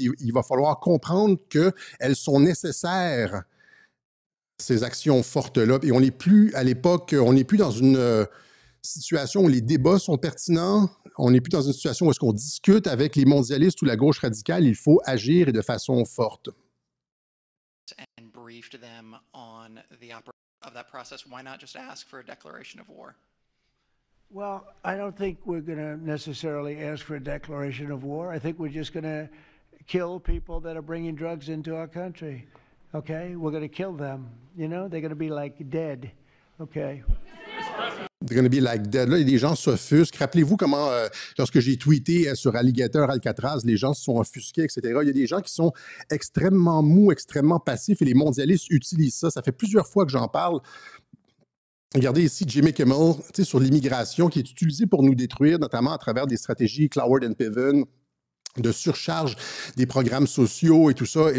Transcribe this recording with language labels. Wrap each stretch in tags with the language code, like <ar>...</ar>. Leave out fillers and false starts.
<fr>Il va falloir comprendre qu'elles sont nécessaires, ces actions fortes-là. Et on n'est plus à l'époque, on n'est plus dans une situation où les débats sont pertinents. On n'est plus dans une situation où est-ce qu'on discute avec les mondialistes ou la gauche radicale. Il faut agir et de façon forte.</fr> <en>And briefed them on the of that process. Why not just ask for a declaration of war? Well, I don't think we're going to necessarily ask for a declaration of war. I think we're just going to kill people that are bringing drugs into our country. Okay? We're going to kill them. You know, they're going to be like dead. Okay? They're gonna be like dead.</en> <fr>Là, les gens s'offusquent. Rappelez-vous comment, lorsque j'ai tweeté sur Alligator Alcatraz, les gens se sont offusqués, etc. Il y a des gens qui sont extrêmement mous, extrêmement passifs, et les mondialistes utilisent ça. Ça fait plusieurs fois que j'en parle. Regardez ici Jimmy Kimmel, sur l'immigration, qui est utilisée pour nous détruire, notamment à travers des stratégies Cloward and Piven, de surcharge des programmes sociaux et tout ça.</fr>